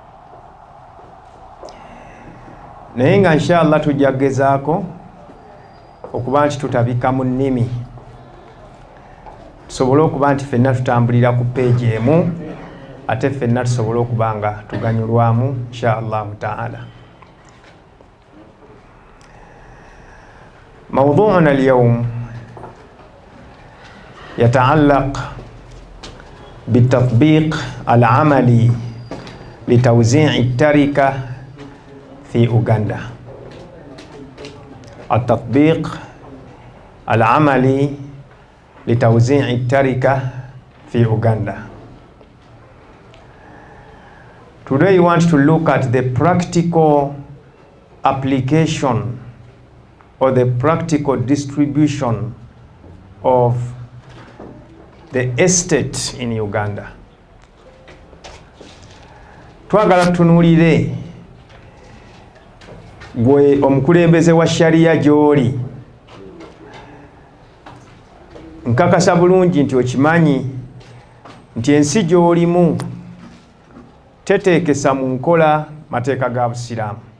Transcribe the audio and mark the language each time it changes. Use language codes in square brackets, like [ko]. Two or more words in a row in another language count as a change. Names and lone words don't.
[lg] Naye nga inshallah tujja kugezaako okuba nti tutabika mu nnimi, tusobole okuba nti ffenna tutambulira ku peegi emu, ate ffenna tusobole okuba nga tuganyulwamu [ar] إن شاء الله تعالى. موضوعنا اليوم يتعلق بالتطبيق العملي لتوزيع التركة في أوغندا. التطبيق العملي لتوزيع التركة في أوغندا. [en] Today we want to look at the practical application or the practical distribution of the estate in Uganda. [lg] Twagala tunuulire gwe omukulembeze wa sharia gy'oli. Nkakasa bulungi nti okimanyi nti ensi gy'olimu teteekesa mu nkola mateeka ga Busiraamu.